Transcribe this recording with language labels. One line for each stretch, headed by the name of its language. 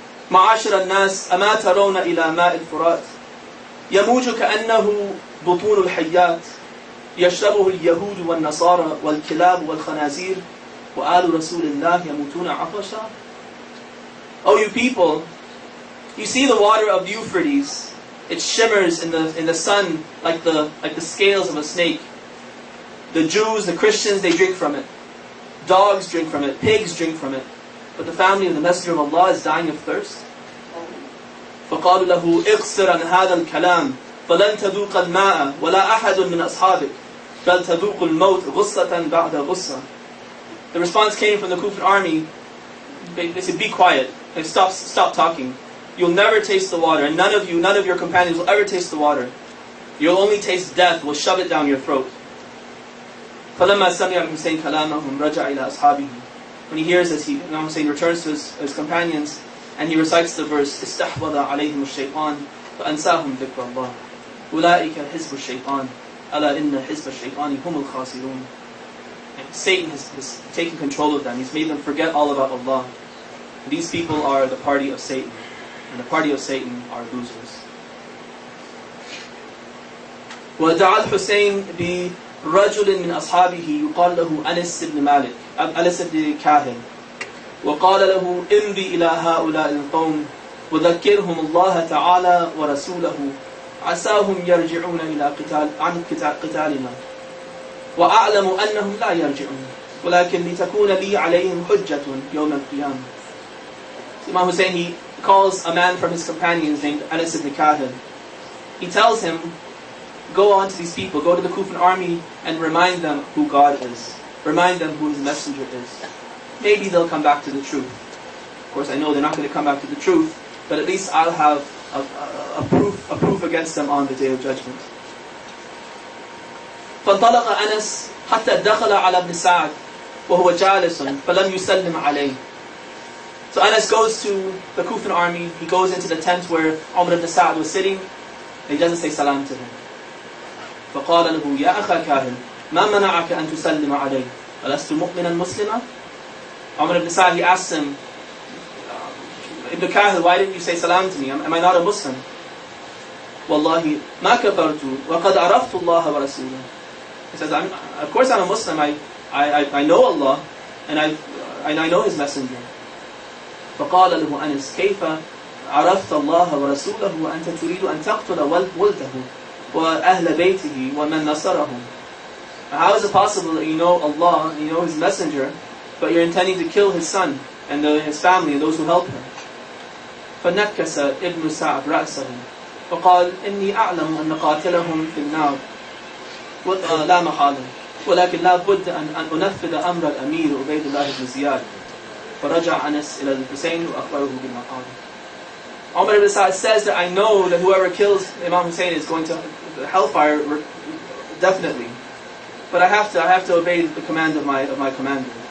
Arabic: معاشر الناس أما ترون إلى ماء الفرات يموج كأنه بطون الحيات يشربه اليهود والنصارى والكلاب والخنازير وآل رسول الله يموتون عطشا.
English: Oh you people, you see the water of the Euphrates. It shimmers in the sun like the scales of a snake. The Jews, the Christians, they drink from it. Dogs drink from it. Pigs drink from it. But the family of the Messenger of Allah is dying of thirst.
Arabic: فقالوا له اقصر عن هذا الكلام فلن تذوق الماء ولا أحد من أصحابك بل تذوق الموت غصة بعد غصة.
English: The response came from the Kufan army. They said, be quiet. Like, stop talking. You'll never taste the water, and none of your companions will ever taste the water. You'll only taste death. We'll shove it down your throat.
Arabic: فلما سمع الحسين كلامهم رجع إلى أصحابه.
English: When he hears this, Imam Hussein returns to his companions and he recites the verse
Arabic: استحوذ عليهم الشيطان فأنساهم ذكر الله أولئك حزب الشيطان ألا إن حزب الشيطان هم الخاسرون.
English: Satan has taken control of them. He's made them forget all about Allah. These people are the party of Satan, and the party of Satan are losers.
Arabic: ودعا الحسين برجل من أصحابه يقال له أنس بن مالك أنس بن كاهن وقال له امضي إلى هؤلاء القوم وذكرهم الله تعالى ورسوله عساهم يرجعون إلى قتالنا وأعلم أنهم لا يرجعون ولكن لتكون لي عليهم حجة يوم القيامة.
English: Imam Hussein, he calls a man from his companions named Anas ibn Kahin. He tells him, go on to these people, go to the Kufan army and remind them who God is. Remind them who his messenger is. Maybe they'll come back to the truth. Of course, I know they're not going to come back to the truth, but at least I'll have a proof against them on the Day of Judgment.
Arabic: فانطلق أنس حتى دخل على ابن سعد وهو جالس فلم يسلم عليه.
English: So Anas goes to the Kufan army. He goes into the tent where Umar ibn Sa'd was sitting, and he doesn't say salam to him.
Arabic: فقال له يا أخا كاهن ما منعك أن تسلم علي ألست مؤمنا مسلما.
English: Umar ibn Sa'd, he asks him, Ibn Kahil, why didn't you say salam to me? Am I not a Muslim?
Arabic: والله ما كفرت وقد عرفت الله ورسوله.
English: He says, of course I'm a Muslim. I know Allah and I know His Messenger.
Arabic: فقال له أنس كيف عرفت الله ورسوله وأنت تريد أن تقتل ولده وأهل بيته ومن نصرهم.
English: How is it possible that you know Allah and you know His Messenger, but you're intending to kill his son and his family and those who help him?
Arabic: فنكس ابن سعد رأسه فقال إني أعلم أن قاتلهم في النار لا محالة ولكن لا بد أن أنفذ أمر الأمير عبيد الله بن زياد. فرجع أنس إلى الحسين وأخبره بما قال.
English: Umar ibn Sa'd says that I know that whoever kills Imam Hussein is going to the hellfire definitely, but I have to obey the command of my commander.